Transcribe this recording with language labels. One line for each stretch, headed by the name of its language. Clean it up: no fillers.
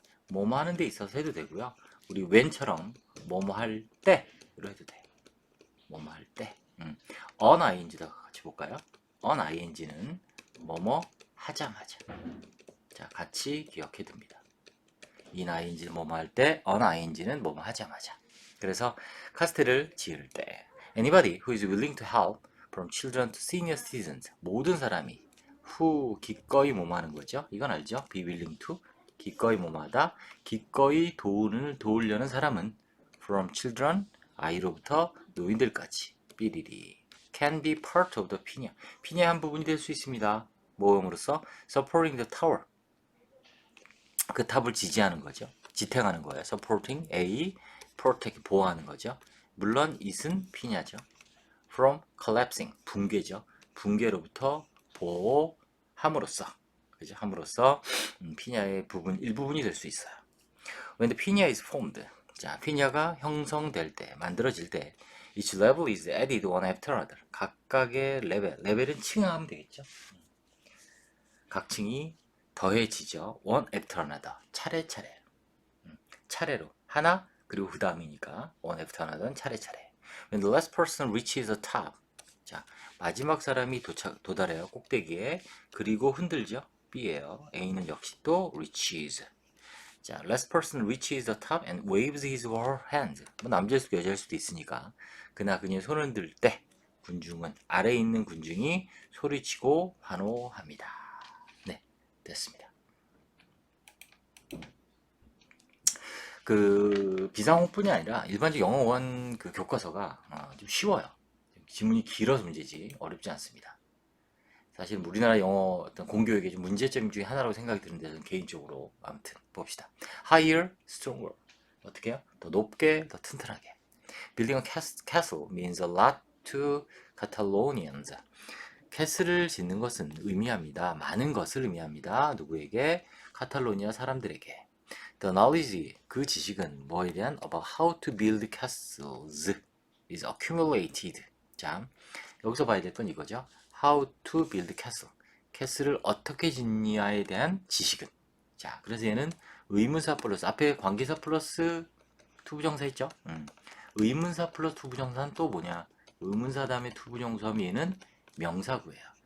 Korean: 뭐뭐 하는 데 있어서 해도 되고요. 우리 when처럼 뭐뭐 할 때로 해도 돼. 뭐뭐 할 때. on ing도 같이 볼까요? on ing는 뭐뭐 하자마자. 자, 같이 기억해 둡니다. in ing는 뭐뭐 할 때, on ing는 뭐뭐 하자마자. 그래서 카스텔을 지을 때
English: anybody who is willing to help from children to senior citizens.
Korean: 모든 사람이 who 기꺼이 뭐뭐 하는 거죠. 이건 알죠?
English: be willing to
Korean: 기꺼이 뭐뭐 하다. 기꺼이 도우려는 사람은
English: from children
Korean: 아이로부터 노인들까지 삐리리
English: can be part of the piña.
Korean: 피냐의 한 부분이 될 수 있습니다. 모형으로서
English: supporting the tower.
Korean: 그 탑을 지지하는 거죠. 지탱하는 거예요.
English: supporting A protect
Korean: 보호하는 거죠. 물론 it은 피냐죠.
English: from collapsing
Korean: 붕괴죠. 붕괴로부터 보호함으로써 그죠? 함으로써 피냐의 일부분이 될 수 있어요.
English: When the piña is formed.
Korean: 자, 피냐가 형성될 때, 만들어질 때
English: each level is added one after another.
Korean: 각각의 레벨은 층하면 되겠죠. 각 층이 더해지죠.
English: one after another.
Korean: 차례차례. 차례로. 하나, 그리고 그 다음이니까 one after another는 차례차례.
English: When the last person reaches the top.
Korean: 자, 마지막 사람이 도달해요. 꼭대기에. 그리고 흔들죠. B예요. A는 역시 또 reaches. 자, last person reaches the top and waves his or her hand. 뭐 남자일 수도 여자일 수도 있으니까 그나 그녀의 손을 들 때 군중은 아래에 있는 군중이 소리치고 환호합니다. 네, 됐습니다. 그 비상호뿐이 아니라 일반적 영어 원 그 교과서가 좀 쉬워요. 지문이 길어서 문제지 어렵지 않습니다. 사실 우리나라 영어 어떤 공교육의 좀 문제점 중에 하나라고 생각이 드는데 저는 개인적으로 아무튼 봅시다.
English: Higher, stronger.
Korean: 어떻게 해요? 더 높게, 더 튼튼하게.
English: Building a castle means a lot to Catalonians.
Korean: 캐슬을 짓는 것은 의미합니다. 많은 것을 의미합니다. 누구에게? 카탈로니아 사람들에게.
English: The knowledge,
Korean: 그 지식은 뭐에 대한
English: about how to build castles is accumulated.
Korean: 자, 여기서 봐야 될 건 이거죠.
English: How to build castle.
Korean: 캐슬을 어떻게 짓냐에 대한 지식은. 자, 그래서 얘는 의문사 플러스 앞에 관계사 플러스 투부정사 있죠? 의문사 플러스 투부정사는 또 뭐냐? 의문사 다음에 투부정사면 얘는 명사구예요.